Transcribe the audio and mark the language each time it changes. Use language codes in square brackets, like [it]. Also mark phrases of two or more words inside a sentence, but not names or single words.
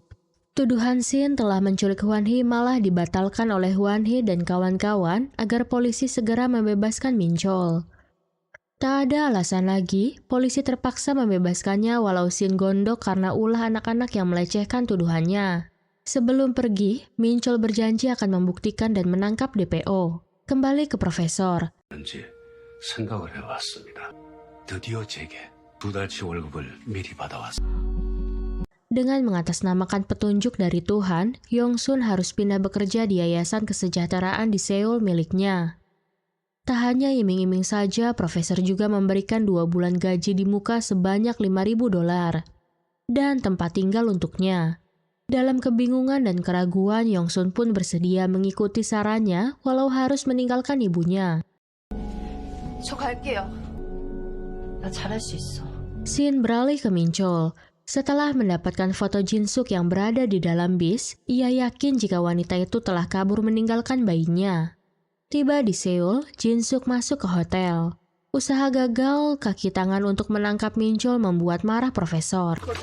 [id] Tuduhan Shin telah menculik Hwan-hee malah dibatalkan oleh Hwan-hee dan kawan-kawan agar polisi segera membebaskan Minchol. Tak ada alasan lagi, polisi terpaksa membebaskannya walau Shin gondok karena ulah anak-anak yang melecehkan tuduhannya. Sebelum pergi, Minchol berjanji akan membuktikan dan menangkap DPO. Kembali ke profesor. [ko] 지 생각을 해왔습니다. 드디어 제게 2달치 월급을 미리 받아왔습니다. [id] Dengan mengatasnamakan petunjuk dari Tuhan, Yong-sun harus pindah bekerja di Yayasan Kesejahteraan di Seoul miliknya. Tak hanya iming-iming saja, profesor juga memberikan 2 bulan gaji di muka sebanyak $5.000 dan tempat tinggal untuknya. Dalam kebingungan dan keraguan, Yong-sun pun bersedia mengikuti sarannya walau harus meninggalkan ibunya. [ko] 저 갈게요. 나 잘할 수 있어. [id] Shin beralih ke Minchol. Setelah mendapatkan foto Jin-suk yang berada di dalam bis, ia yakin jika wanita itu telah kabur meninggalkan bayinya. Tiba di Seoul, Jin-suk masuk ke hotel. Usaha gagal, kaki tangan untuk menangkap Minchol membuat marah profesor.